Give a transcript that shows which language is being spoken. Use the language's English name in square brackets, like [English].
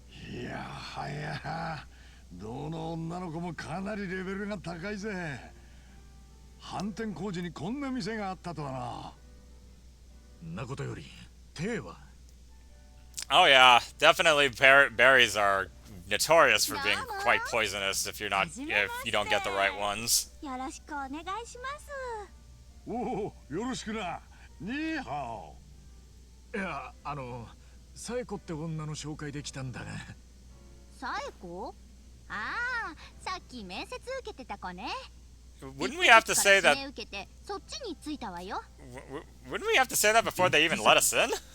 [Japanese] いやはや、どの女の子もかなりレベルが高いぜ。反転工事にこんな店があったとはな。んなことより手は。 [English] Oh yeah, definitely berries are notorious for being quite poisonous if you don't get the right ones. [Japanese] よろしくお願いします。おお、よろしくな。ニーハいや、サエコって女の紹介で来たんだが。サエコ？ああ、さっき面接受けてた子ね。 [English] Wouldn't we have to say that? [Japanese] 受けてそっちに着いたわよ。 [English] Wouldn't we have to say that before they even let us in?